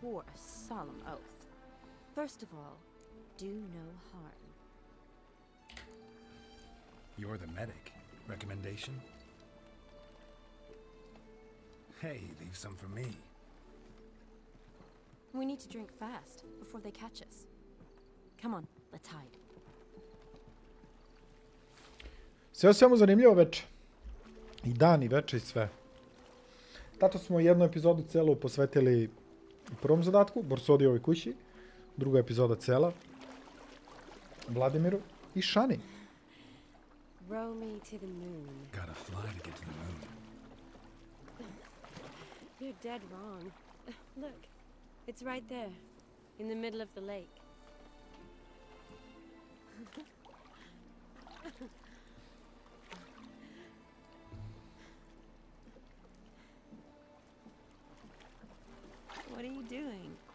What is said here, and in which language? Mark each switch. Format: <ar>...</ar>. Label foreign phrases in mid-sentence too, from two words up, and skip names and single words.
<en>swore a solemn oath. First of all, do no harm. You're the medic. Recommendation? Hey, leave some for me. We need to drink fast before they catch us. Come on, let's hide.</en> <sr>Sve o svemu zanimljivo veče. I dan, i veče, i sve. Tato smo jednu epizodu celu posvetili prvom zadatku, Borsodijevoj kući. Druga epizoda cela Vladimiru i Šani.</sr> <en>Row me to the moon. Gotta fly to get to the moon. You're dead wrong. Look, it's right there, in the middle of the lake. What are you doing?</en>